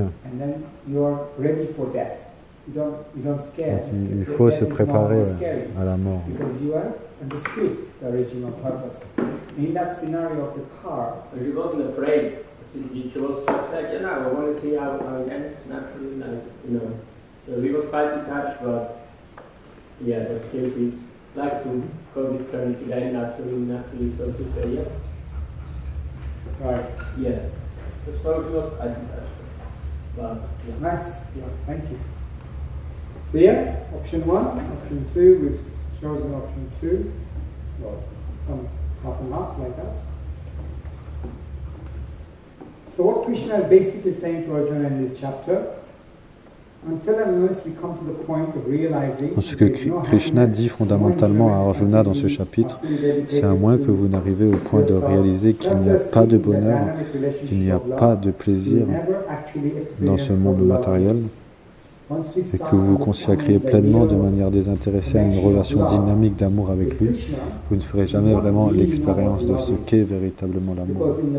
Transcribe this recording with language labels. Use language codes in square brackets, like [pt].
[en] And then you're ready for death. You don't scare. [fr] Il faut se préparer à la mort. [en] Because you have understood the original purpose. In that scenario of the car, she wasn't afraid. She was just like, I want to see how it ends naturally, like, you know. So we was quite detached, but yeah, but still she like to go this journey today naturally, so to say, yeah. Right. Yeah. So she was quite detached. But yeah. Nice. Yeah, thank you. So yeah, option 1, option 2, we've chosen option 2. Well, some half and half like that. So what Krishna is basically saying to Arjuna in this chapter, until and unless we come to the point of realizing. [fr] Ce que Krishna dit fondamentalement à Arjuna dans ce chapitre, c'est à moins que vous n'arrivez au point de réaliser qu'il n'y a pas de bonheur, qu'il n'y a pas de plaisir dans ce monde matériel, et que vous vous consacrez pleinement de manière désintéressée à une relation dynamique d'amour avec lui, vous ne ferez jamais vraiment l'expérience de ce qu'est véritablement l'amour.